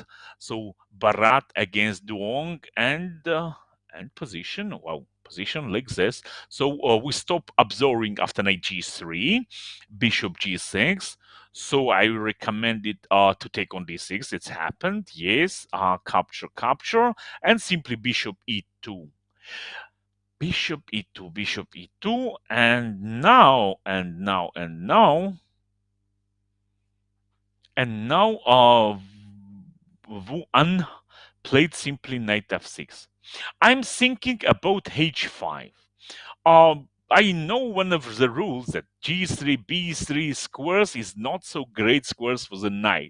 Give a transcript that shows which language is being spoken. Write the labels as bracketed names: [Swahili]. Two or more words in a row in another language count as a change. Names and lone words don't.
[English] So Barat against Duong and position. Wow, position like this. So we stop absorbing after knight g3, bishop g6. So I recommend it to take on d6. It's happened. Yes. Capture, capture, and simply bishop e2. Bishop e2, bishop e2, and now, Wu An played simply knight f6. I'm thinking about h5. I know one of the rules that g3, b3 squares is not so great squares for the knight.